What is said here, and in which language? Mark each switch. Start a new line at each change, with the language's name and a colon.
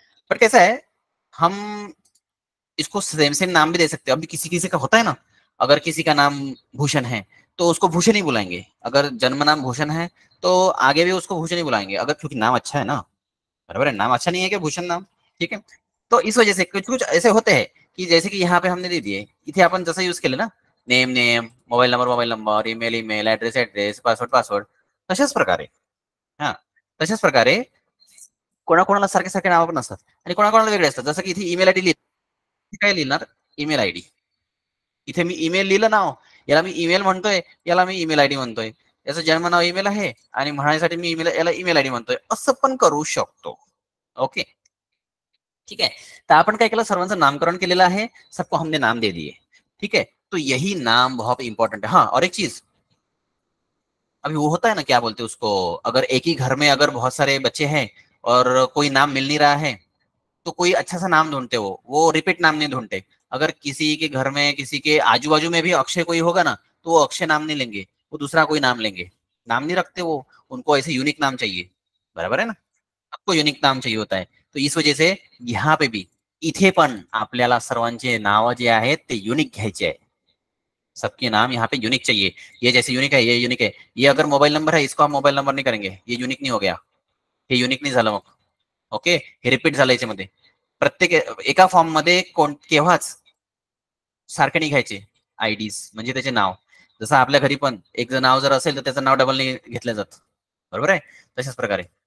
Hindi: पर कैसा है, हम इसको सेम सेम नाम भी दे सकते हैं. अभी किसी किसी का होता है ना, अगर किसी का नाम भूषण है तो उसको भूषण ही बुलाएंगे, अगर जन्म नाम भूषण है तो आगे भी उसको भूषण ही बुलाएंगे, अगर क्योंकि नाम अच्छा है ना, बराबर है, नाम अच्छा नहीं है क्या भूषण नाम. ठीक है, तो इस वजह से कुछ कुछ ऐसे होते हैं की जैसे की यहाँ पे हमने दे दिए,
Marathi: इथे आपण जसं यूज केलं ना, name name, mobile number, email email, address address, password password, तशाच प्रकारे, हा तशाच प्रकारे कोणाकोणाला सारखे सारखे नावं पण असतात आणि कोणाकोणाला वेगळे असतात. जसं की इथे ईमेल आयडी काय लिहिणार, ईमेल आयडी, इथे मी ईमेल लिहिलं नाव, याला मी ईमेल म्हणतोय, याला मी ईमेल आयडी म्हणतोय, याचं जन्म नाव ईमेल आहे आणि म्हणण्यासाठी मी ईमेल, याला ईमेल आयडी म्हणतोय, असं पण करू शकतो.
Hindi: ओके, ठीक है, तो अपन क्या
Marathi: केलं, सर्वांचं नामकरण केलेलं आहे,
Hindi: सबको हमने नाम दे दिए. ठीक है, तो यही नाम बहुत इंपॉर्टेंट है. हाँ, और एक चीज, अभी वो होता है ना, क्या बोलते हैं उसको, अगर एक ही घर में अगर बहुत सारे बच्चे हैं और कोई नाम मिल नहीं रहा है, तो कोई अच्छा सा नाम ढूंढते, वो रिपीट नाम नहीं ढूंढते. अगर किसी के घर में, किसी के आजू बाजू में भी अक्षय कोई होगा ना, तो वो अक्षय नाम नहीं लेंगे, वो दूसरा कोई नाम लेंगे. नाम नहीं रखते वो, उनको ऐसे यूनिक नाम चाहिए, बराबर है ना, सबको युनिक नाम चाहिए होता है. तो इस वजह से यहाँ पे भी,
Marathi: इथे पण आपल्याला सर्वांचे नाव जे आहेत ते युनिक घ्यायचे आहे.
Hindi: सबके नाम यहाँ पे यूनिक चाहिए. ये जैसे यूनिक है, ये यूनिक है, ये अगर मोबाईल नंबर है, इसको हम मोबाईल नंबर नहीं करेंगे, ये युनिक नहीं हो गया,
Marathi: हे युनिक नाही झालं मग. ओके, हे रिपीट झालं याच्यामध्ये. प्रत्येक एका फॉर्म मध्ये केव्हाच सारखे नाही घ्यायचे आयडीज, म्हणजे त्याचे नाव. जसं आपल्या घरी पण एक जर नाव जर असेल तर त्याचं नाव डबल नाही घेतलं जात, बरोबर आहे, तशाच प्रकारे.